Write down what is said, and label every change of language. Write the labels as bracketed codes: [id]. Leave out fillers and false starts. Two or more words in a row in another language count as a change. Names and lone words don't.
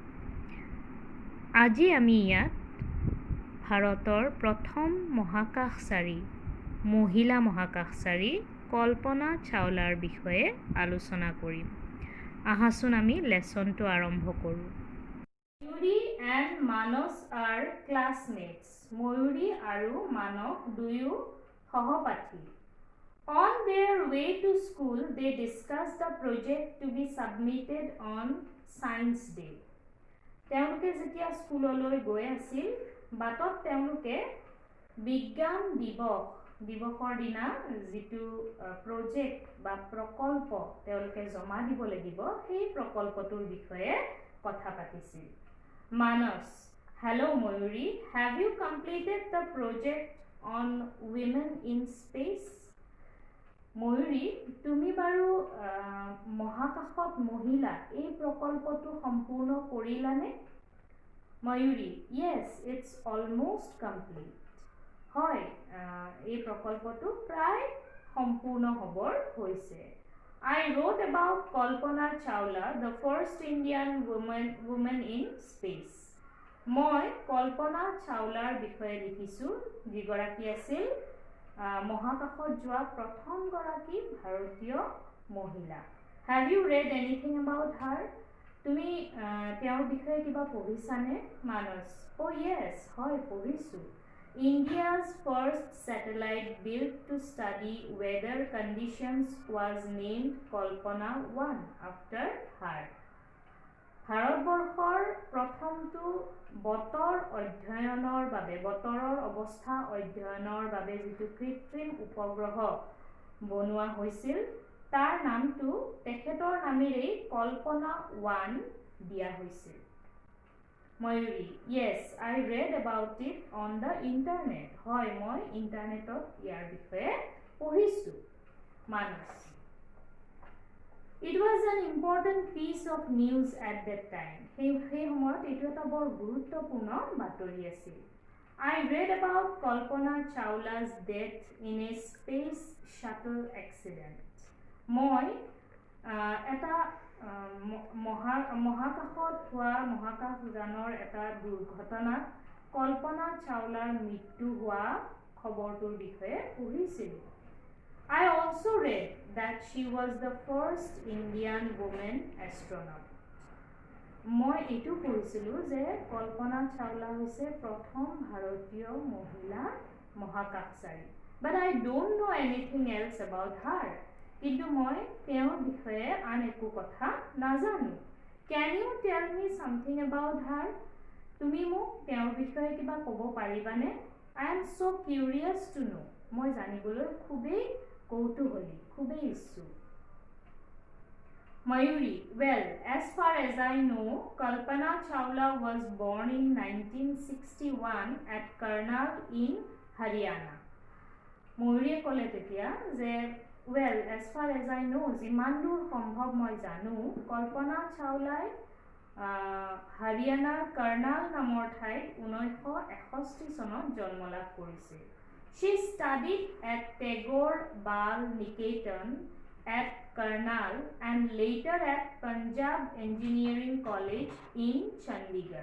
[as] আজি আমি ইয়াত ভাৰতৰ প্ৰথম মহাকাশচাৰী মহিলা মহাকাশচাৰী কল্পনা চাওলাৰ বিষয়ে আলোচনা কৰিম। আহাচোন আমি লেসনটো আৰম্ভ কৰোঁ। [en] ময়ূৰী and মানস are classmates. [as] ময়ূৰী আৰু মানস দুয়ো সহপাঠী। [en] On their way to school, they discussed the project to be submitted on Science Day. [as] তেওঁলোকে যেতিয়া স্কুললৈ গৈ আছিল বাটত তেওঁলোকে বিজ্ঞান দিৱসৰ দিনা যিটো প্ৰজেক্ট বা প্ৰকল্প তেওঁলোকে জমা দিব লাগিব সেই প্ৰকল্পটোৰ বিষয়ে কথা পাতিছিল। [en] মানস, hello ময়ূৰী, have you completed the project on women in space? [as] ময়ূৰী, তুমি বাৰু মহাকাশত মহিলা এই প্ৰকল্পটো সম্পূৰ্ণ কৰিলানে? ময়ূৰী, [en] yes, it's almost complete. [as] হয়, এই প্ৰকল্পটো প্ৰায় সম্পূৰ্ণ হ'বৰ হৈছে। [en] I wrote about Kalpana Chawla, the first Indian woman in space. [as] মই কল্পনা চাওলাৰ বিষয়ে লিখিছো যিগৰাকী আছিল মহাকাশত যোৱা প্ৰথম গৰাকী ভাৰতীয় মহিলা। [en] Have you read anything about her? [as] তুমি তেওঁৰ বিষয়ে কিবা পঢ়িছানে? মানস, [en] oh yes, [as] হয় পঢ়িছো। [en] India's first satellite built to study weather conditions was named Kalpana 1 after her. [as] ভাৰতবৰ্ষৰ প্ৰথমটো বতৰৰ অৱস্থা অধ্যয়নৰ বাবে যিটো কৃত্ৰিম উপগ্ৰহ বনোৱা হৈছিল তাৰ নামটো তেখেতৰ নামেৰেই কল্পনা 1 দিয়া হৈছিল। ময়ূৰী, [en] yes, I read about it on the internet. [as] হয়, মই ইন্টাৰনেটত ইয়াৰ বিষয়ে পঢ়িছো। মানস, [en] It was was an important piece of news at that time. [as] সেই সময়ত এইটো এটা বৰ গুৰুত্বপূৰ্ণ বাতৰি আছিল. [en] I read about Kalpana Chawla's death in a space shuttle accident. [as] মই এটা মহাকাশত হোৱা মহাকাশযানৰ এটা দুৰ্ঘটনাত কল্পনা চাওলাৰ মৃত্যু হোৱা খবৰটোৰ বিষয়ে পঢ়িছিলোঁ. [en] I also read that she was the first Indian woman astronaut. [as] মই এইটো পঢ়িছিলোঁ যে কল্পনা চাওলা হৈছে প্ৰথম ভাৰতীয় মহিলা মহাকাশচাৰী. [en] But I don't know anything else about her. [as] কিন্তু মই তেওঁৰ বিষয়ে আন একো কথা নাজানো. [en] Can you tell me something about her? [as] তুমি মোক তেওঁৰ বিষয়ে কিবা ক'ব পাৰিবানে? [en] I am so curious to know. [as] মই জানিবলৈ খুবেই কৌতূহলী, খুবেই ইচ্ছুক. [en] Mayuri, well, as far as I know, Kalpana Chawla was born in 1961 at Karnal in Haryana. Mayuri [as] ক'লে তেতিয়া যে [en] well, as far as I know, [as] যিমান দূৰ সম্ভৱ মই জানো, Kalpana Chawla Haryana Karnal নামৰ ঠাইত 1961 চনত জন্ম লাভ কৰিছিল. [en] She studied at Tagore Bal Niketan at Karnal and later at Punjab Engineering College in Chandigarh.